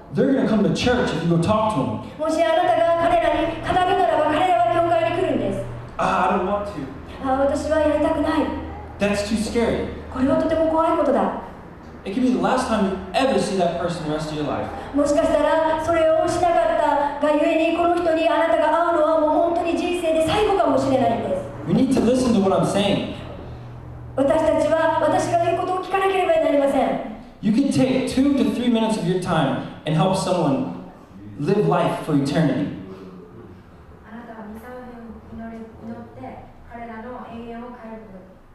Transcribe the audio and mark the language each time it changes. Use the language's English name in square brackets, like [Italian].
[English] They're going to come to church if you go talk to them. [Japanese] もしあなたが彼らに語るならば、彼らは教会に来るんです。 [English] I don't want to. [Japanese] 私はやりたくない。 [English] That's too scary. [Japanese] これはとても怖いことだ。 [English] It could be the last time you ever see that person the rest of your life. [Japanese] もしかしたらそれをしなかったがゆえに、この人にあなたが会うのはもう本当に人生で最後かもしれないんです。 [English] We need to listen to what I'm saying. [Japanese] 私たちは私が言うことを聞かなければなりません。 [English] You can take 2 to 3 minutes of your time and help someone live life for eternity. [Japanese] あなたは2、3分祈って彼らの永遠を変えること。